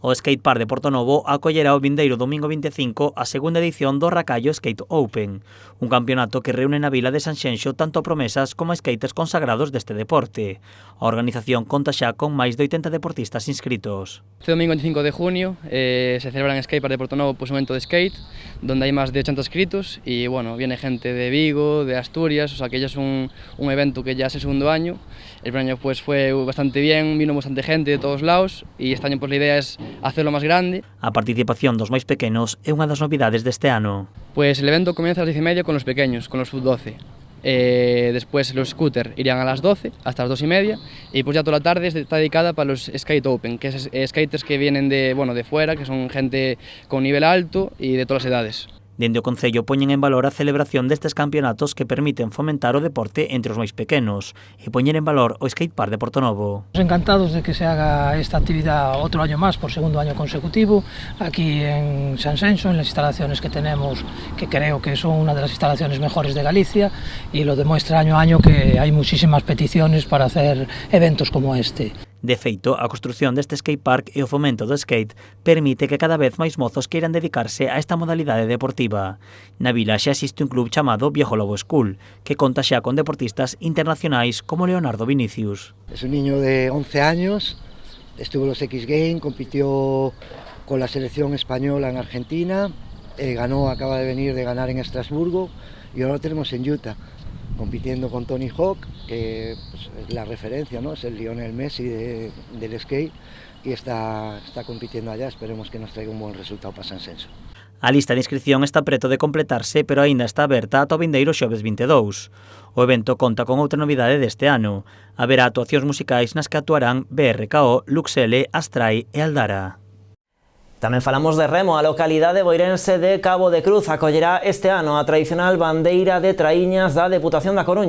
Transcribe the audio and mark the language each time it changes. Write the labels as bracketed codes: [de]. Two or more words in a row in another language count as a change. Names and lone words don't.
[gl] O skatepark de Portonovo acollerá o vindeiro domingo 25 a segunda edición do Racallo Skate Open, un campeonato que reúne na vila de Sanxenxo tanto promesas como skaters consagrados deste deporte. A organización conta xa con máis de 80 deportistas inscritos. [es] Este domingo 25 de junio se celebra en Skatepark de Portonovo un evento de skate donde hay más de 80 inscritos y bueno, viene gente de Vigo, de Asturias, o sea que ya es un evento que ya es el segundo año. El primer año pues fue bastante bien, vino bastante gente de todos lados y este año pues la idea es hacerlo más grande. [gl] A participación dos máis pequenos é unha das novidades deste ano. [es] Pues el evento comienza a las 10:30 con los pequeños, con los sub-12. Después los scooters irían a las 12 hasta las 2:30 y pues ya toda la tarde está dedicada para los Skate Open, que es skaters que vienen de fuera, que son gente con nivel alto y de todas las edades. [gl] Dende o Concello poñen en valor a celebración destes campeonatos que permiten fomentar o deporte entre os máis pequenos e poñer en valor o skatepark de Portonovo. [es] Encantados de que se haga esta actividad otro año más, por segundo año consecutivo, aquí en Sanxenxo, en las instalaciones que tenemos, que creo que son una de las instalaciones mejores de Galicia, y lo demuestra año a año que hay muchísimas peticiones para hacer eventos como este. [gl] De feito, a construción deste skatepark e o fomento do skate permite que cada vez máis mozos queiran dedicarse a esta modalidade deportiva. Na vila xa existe un club chamado Viejo Lobo School, que conta xa con deportistas internacionais como Leonardo Vinicius. [es] Es un niño de 11 años, estuvo en los X Games, compitió con la selección española en Argentina, acaba de venir de ganar en Estrasburgo y ahora lo tenemos en Utah, compitiendo con Tony Hawk, que pues, es la referencia, ¿no? Es el Lionel Messi del skate y está compitiendo allá. Esperemos que nos traiga un buen resultado para Sanxenxo. [gl] A lista de inscripción está preto de completarse, pero aínda está aberta ata o vindeiro xoves 22. O evento conta con outra novidade deste ano. Haberá actuacións musicais nas que actuarán BRKO, Luxele, Astray e Aldara. Tamén falamos de remo. A localidade boirense de Cabo de Cruz acollerá este ano a tradicional bandeira de traíñas da Deputación da Coruña.